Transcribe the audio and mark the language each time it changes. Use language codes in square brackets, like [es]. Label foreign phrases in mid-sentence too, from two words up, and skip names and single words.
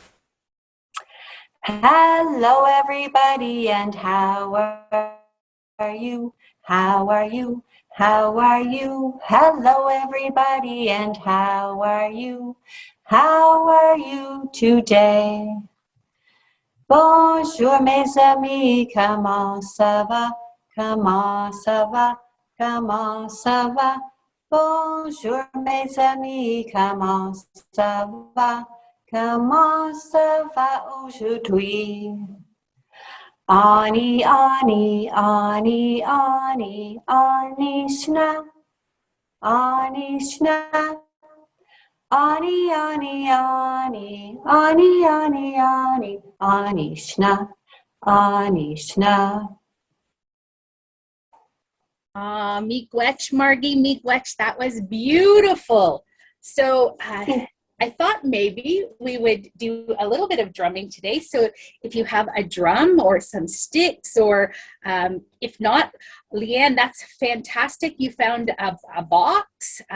[en] Hello, everybody, and how are you? How are you? How are you? Hello, everybody, and how are you? How are you today? [fr] Bonjour, mes amis, comment ça va? Comment ça va? Comment ça va? Bonjour, mes amis, comment ça va? Comment ça va aujourd'hui? [oj] Ani, ani, ani, ani, ani, shna. Ani, shna. Ani, ani, ani, ani, ani, ani, ani, shna. Ani, shna. Miigwech, Margie, miigwech, [en] that was beautiful. So I thought maybe we would do a little bit of drumming today. So if you have a drum or some sticks, or if not, Leanne, that's fantastic. You found a box.